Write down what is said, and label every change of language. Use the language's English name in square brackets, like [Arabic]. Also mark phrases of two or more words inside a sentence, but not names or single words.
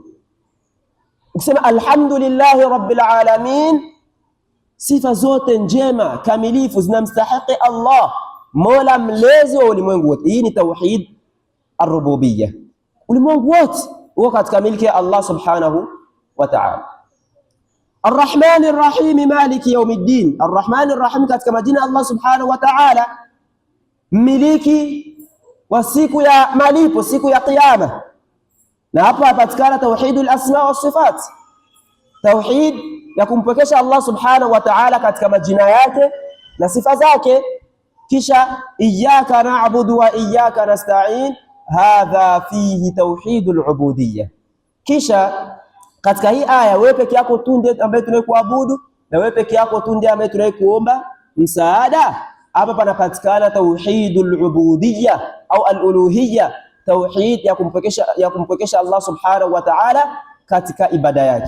[Swahili] Ukisema [Arabic] الحمد لله رب العالمين, [Swahili] sifa zote njema kamilifu zinamstahiki Allah, Mola mlezi wa ulimwengu wote. Hii ni [Arabic] توحيد الربوبية. [Swahili] Ulimwengu wote uko katika milki ya Allah [Arabic] سبحانه وتعالى. الرحمن الرحيم مالك يوم الدين, الرحمن الرحيم [Swahili] katika majina Allah [Arabic] سبحانه وتعالى, [Swahili] mmiliki wa siku ya malipo, siku ya kiyama. Na hapa hapatikana [Arabic] توحيد الأسماء والصفات, [Swahili] tauhid ya kumpwekesha Allah [Arabic] سبحانه وتعالى [Swahili] katika majina yake na sifa zake. [Arabic] Kisha إياك نعبد وإياك نستعين هذا فيه توحيد العبودية. [Swahili] Kisha katika hii aya, wewe peke yako tu ndiye ambaye tunakuabudu na wewe peke yako tu ndiye ambaye tunakuomba msaada. Hapa panapatikana [Arabic] توحيد العبودية [Swahili] au al-uluhiyyah, tauhid ya kumpwekesha Allah [Arabic] سبحانه وتعالى [Swahili] katika ibada yake.